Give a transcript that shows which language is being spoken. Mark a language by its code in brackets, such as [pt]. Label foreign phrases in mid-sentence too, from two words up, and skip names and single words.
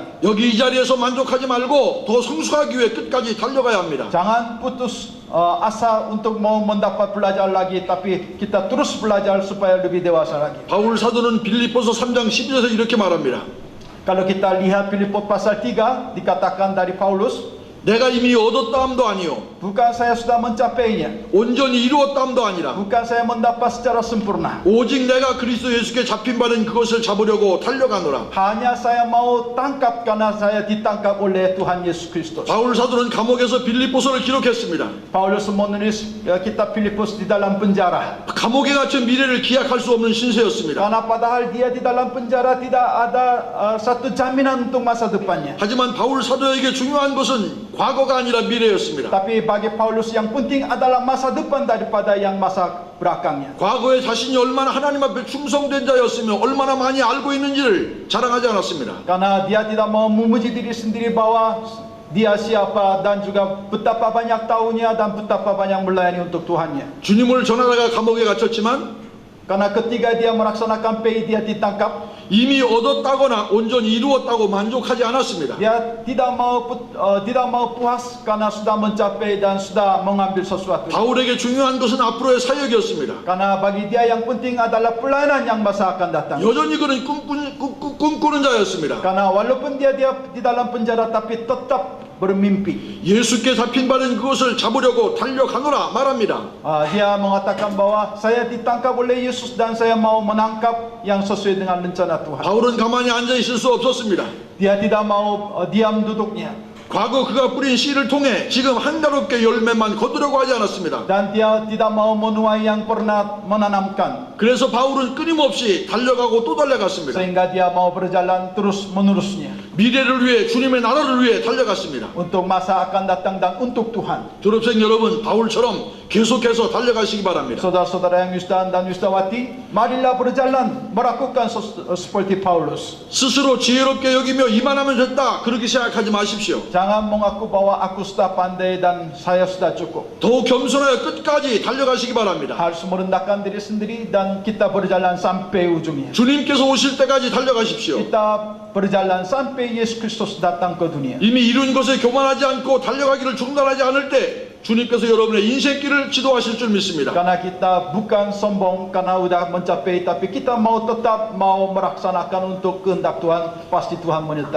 [ko] 여기 이 자리에서 만족하지 말고 더 성숙하기 위해 끝까지 달려가야 합니다. [id] Jangan putus asa untuk mau mendapat belajar lagi, tapi kita terus belajar supaya lebih dewasa lagi. [ko] 바울 사도는 빌립보서 3장 12절에서 이렇게 말합니다. [id] Kalau kita lihat Filipi pasal 3, dikatakan dari Paulus, [ko] 내가 이미 얻었다함도 아니요 [id] bukan saya sudah mencapainya, [ko] 온전히 이루었다함도 아니라 [id] bukan saya mendapat secara sempurna, [ko] 오직 내가 그리스도 예수께 잡힌 바는 그것을 잡으려고 달려가노라. [id] hanya saya mau tangkap karena saya ditangkap oleh Tuhan Yesus Kristus. [ko] 바울 사도는 감옥에서 빌립보서를 기록했습니다. [id] Paulus menulis kitab Filipus di dalam penjara. [ko] 감옥에 갇힌 미래를 기약할 수 없는 신세였습니다. [id] Karena padahal dia di dalam penjara tidak ada satu jaminan untuk masa depannya. [ko] 하지만 바울 사도에게 중요한 것은 과거가 아니라 미래였습니다. [id] Tapi bagi Paulus yang penting adalah masa depan daripada yang masa belakangnya. [ko] 과거에 자신이 얼마나 하나님 앞에 충성된 자였으며 얼마나 많이 알고 있는지를 자랑하지 않았습니다. [id] Karena dia tidak mau memuji diri sendiri bahwa dia siapa dan juga betapa banyak tahunya dan betapa banyak melayani untuk Tuhannya. [ko] 주님을 전하다가 감옥에 gat혔지만 [id] Karena ketika dia melaksanakan PI, dia ditangkap. [ko] 이미 얻었다거나 온전히 이루었다고 만족하지 않았습니다. [id] Dia tidak mau puas karena sudah mencapai dan sudah mengambil sesuatu. [ko] 바울에게 중요한 것은 앞으로의 사역이었습니다. [id] Karena bagi dia yang penting adalah pelayanan yang masa akan datang. [ko] 여전히 그는 꿈꾸는 자였습니다. [id] Karena walaupun dia di dalam penjara, tapi tetap bermimpi. [ko] 예수께 잡힌 바는 그것을 잡으려고 달려가노라 말합니다. [id] Dia mengatakan bahwa saya ditangkap oleh Yesus dan saya mau menangkap yang sesuai dengan rencana Tuhan. [ko] 바울은 가만히 앉아 있을 수 없었습니다. [id] Dia tidak mau diam duduknya. [ko] 과거 그가 뿌린 씨를 통해 지금 한가롭게 열매만 거두려고 하지 않았습니다. [id] Dan dia tidak mau menuai yang pernah menanamkan. [ko] 그래서 바울은 끊임없이 달려가고 또 달려갔습니다. [id] Sehingga dia mau berjalan terus menerusnya. [ko] 미래를 위해 주님의 나라를 위해 달려갔습니다. [id] Untuk masa akan datang dan untuk Tuhan. [ko] 졸업생 여러분, 바울처럼 계속해서 달려가시기 바랍니다. [id] Saudara-saudara yang Yusdan dan Yusdawati, marilah berjalan melakukan seperti Paulus. [ko] 스스로 지혜롭게 여기며 이만하면 됐다 그렇게 생각하지 마십시오. [id] Jangan mengaku bahwa aku sudah pandai dan saya sudah cukup. [ko] 더욱 겸손하여 끝까지 달려가시기 바랍니다. [id] Harus merendahkan diri sendiri dan kita berjalan sampai ujungnya. [ko] 주님께서 오실 때까지 달려가십시오. [id] Kita berjalan sampai Yesus Kristus datang ke dunia. [ko] 이미 이룬 것에 교만하지 않고 달려가기를 중단하지 않을 때 주님께서 여러분의 인생길을 지도하실 줄 믿습니다. [id] Karena kita bukan sombong karena udah mencapai, tapi kita mau tetap mau melaksanakan untuk kehendak Tuhan, pasti Tuhan menyertai.